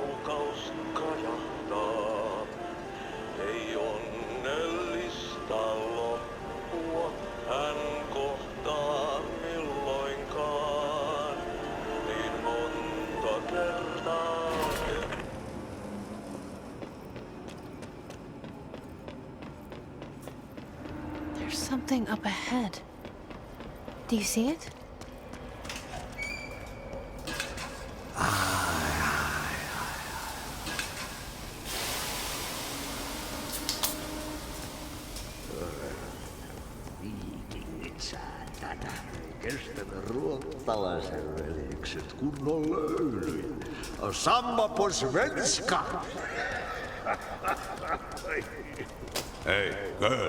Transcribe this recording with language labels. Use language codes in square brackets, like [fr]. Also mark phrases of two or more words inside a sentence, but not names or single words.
[fi] rakkaus kajahtaa. Ei onnellista loppua hän kohtaa milloinkaan. Niin monta kertaa. [en] There's something up ahead. Do you see it? [fi] Saatana. Kestävä ruottalaisen veljekset kunnon löylyjä. [sv] Samma på svenska! [en] Hey, girl.